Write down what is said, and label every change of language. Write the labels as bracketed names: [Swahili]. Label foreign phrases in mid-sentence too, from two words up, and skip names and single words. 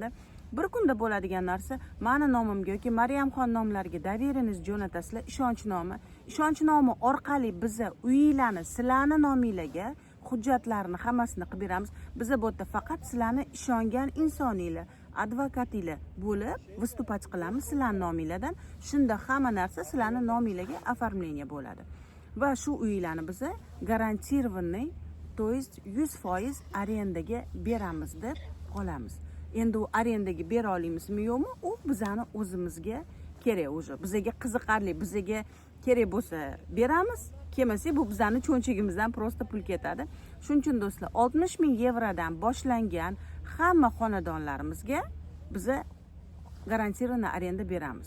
[Uzbek] Bir kunda bo'ladigan narsa meni nomimga yoki Maryamxon nomlariga doveriyaniz jo'natasizlar, ishonchnomi orqali biza uyinglarni sizlarni nomingizga hujjatlarni hammasini qilib beramiz. Biza bu yerda faqat sizlarni ishongan insoninglar, advokatinglar bo'lib выступать qilamiz sizlarning nomingizdan. Shunda hamma narsa sizlarning nomingizga оформление bo'ladi. Va shu uylarni biza [Russian] гарантированный, то есть [Uzbek] 100% arendaga beramiz deb qolamiz. Endi u arendaga bera olamizmi yo'qmi? U bizani o'zimizga kerak o'zi. Bizga qiziqarli, bizga kerak bo'lsa beramiz, kelmasa bu bizani cho'nchagimizdan просто pul ketadi. Shuning uchun do'stlar, 60 ming yevrodan boshlangan hamma xonadonlarimizga biza garantированный arenda beramiz.